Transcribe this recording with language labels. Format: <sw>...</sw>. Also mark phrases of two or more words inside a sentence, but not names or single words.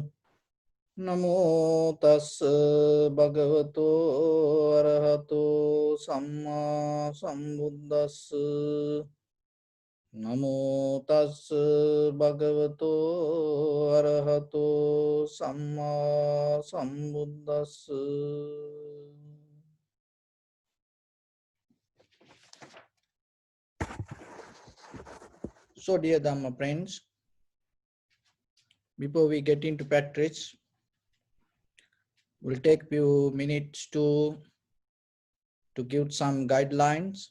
<pi>Namo tassa bhagavato arahato samma sambuddhassa. Namo tassa bhagavato arahato samma sambuddhassa.</pi> <en>So, dear Dhamma friends, before we get into practice, we'll take few minutes to give some guidelines.</en>